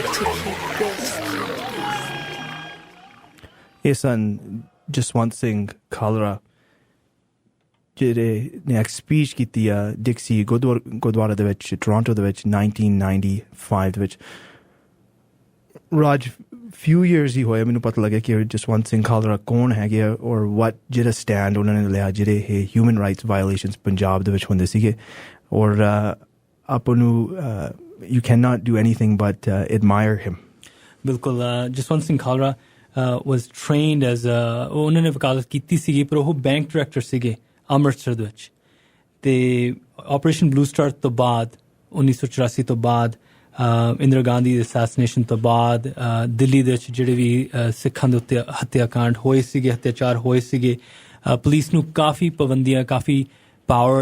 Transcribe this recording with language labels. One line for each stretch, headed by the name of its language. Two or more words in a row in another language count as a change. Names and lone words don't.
English: to
Punjabi: ਰੱਖੇ
English: keep good.
Punjabi: ਇਹ ਸਨ ਜਸਵੰਤ ਸਿੰਘ ਖਾਲਰਾ ਜਿਹੜੇ ਨੇ ਇੱਕ ਸਪੀਚ ਕੀਤੀ ਆ ਡਿਕਸੀ ਗੁਰਦੁਆਰਾ ਦੇ ਵਿੱਚ ਟੋਰਾਂਟੋ ਦੇ ਵਿੱਚ 1995 ਦੇ ਵਿੱਚ ਰਾਜ
English: few years
Punjabi: ਹੀ ਹੋਏ ਮੈਨੂੰ ਪਤਾ ਲੱਗਿਆ ਕਿ ਜਸਵੰਤ ਸਿੰਘ ਖਾਲਰਾ ਕੌਣ ਹੈਗੇ ਆ ਔਰ what ਜਿਹੜਾ ਸਟੈਂਡ ਉਹਨਾਂ ਨੇ ਲਿਆ ਜਿਹੜੇ ਇਹ
English: human rights violations
Punjabi: ਪੰਜਾਬ ਦੇ ਵਿੱਚ ਹੁੰਦੇ ਸੀਗੇ ਔਰ ਆਪਾਂ ਨੂੰ
English: you cannot do anything but admire him.
Punjabi: ਬਿਲਕੁਲ ਜਸਵੰਤ ਸਿੰਘ ਖਾਲਰਾ
English: was trained as
Punjabi: ਉਹਨਾਂ ਨੇ ਵਕਾਲਤ ਕੀਤੀ ਸੀਗੀ ਪਰ ਉਹ
English: bank director
Punjabi: ਸੀਗੇ ਅੰਮ੍ਰਿਤਸਰ ਦੇ ਵਿੱਚ ਤੇ ਆਪਰੇਸ਼ਨ ਬਲੂ ਸਟਾਰ ਤੋਂ ਬਾਅਦ 1984 ਤੋਂ ਬਾਅਦ ਇੰਦਰਾ ਗਾਂਧੀ ਦੇ ਅਸੈਸੀਨੇਸ਼ਨ ਤੋਂ ਬਾਅਦ ਦਿੱਲੀ ਦੇ ਵਿੱਚ ਜਿਹੜੇ ਵੀ ਸਿੱਖਾਂ ਦੇ ਉੱਤੇ ਹੱਤਿਆਕਾਂਡ ਹੋਏ ਸੀਗੇ ਹੱਤਿਆਚਾਰ ਹੋਏ ਸੀਗੇ ਪੁਲਿਸ ਨੂੰ ਕਾਫੀ ਪਾਬੰਦੀਆਂ ਕਾਫੀ ਪਾਵਰ